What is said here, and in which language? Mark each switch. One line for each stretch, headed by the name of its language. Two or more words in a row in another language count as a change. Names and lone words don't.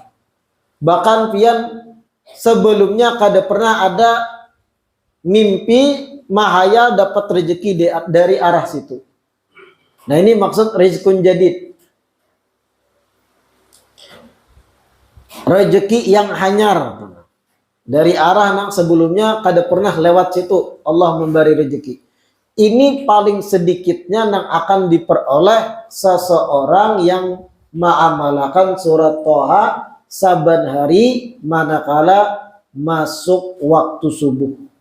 Banjar: Bahkan pian sebelumnya kada pernah ada mimpi mahayal dapat rezeki dari arah situ.
Indonesian: Nah, ini maksud
Arabic: رزق جديد.
Banjar: Rezeki yang hanyar. Dari arah yang sebelumnya kada pernah lewat situ.
Indonesian: Allah memberi rezeki. Ini paling sedikitnya yang akan diperoleh seseorang yang mengamalkan surat Toha saban hari manakala masuk waktu subuh.